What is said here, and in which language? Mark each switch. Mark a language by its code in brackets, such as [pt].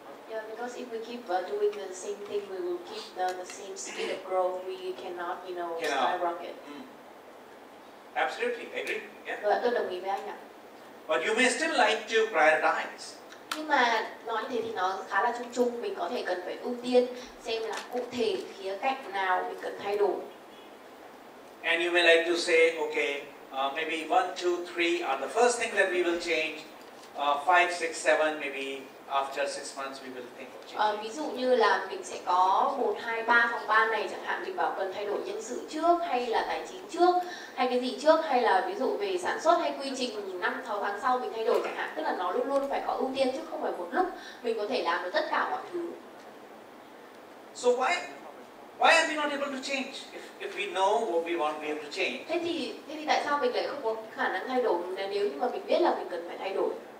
[en] Yeah, because if we keep doing the same thing, we will keep the same speed of growth. We cannot, skyrocket. Absolutely, agree. Yeah. [vi] Rồi, tôi đồng ý với anh ạ. [en] But you may still like to prioritize. [vi] Nhưng mà nói như thế thì nó khá là chung chung, mình có thể cần phải ưu tiên xem là cụ thể khía cạnh nào mình cần thay đổi. [en] And you may like to say, okay, maybe 1, 2, 3 are the first thing that we will change. 5, 6, 7, maybe after 6 months we will think of changing. [vi] Ví dụ như là mình sẽ có 1, 2, 3 phòng ban này chẳng hạn, mình bảo cần thay đổi nhân sự trước, hay là tài chính trước, hay cái gì trước, hay là ví dụ về sản xuất hay quy trình 5-6 tháng sau mình thay đổi chẳng hạn. Tức là nó luôn luôn phải có ưu tiên chứ không phải một lúc mình có thể làm được tất cả mọi thứ. [en] So why are we not able to change? If we know what we want, we have to change. [vi] Thế thì tại sao mình lại không có khả năng thay đổi nếu như mà mình biết là mình cần phải thay đổi?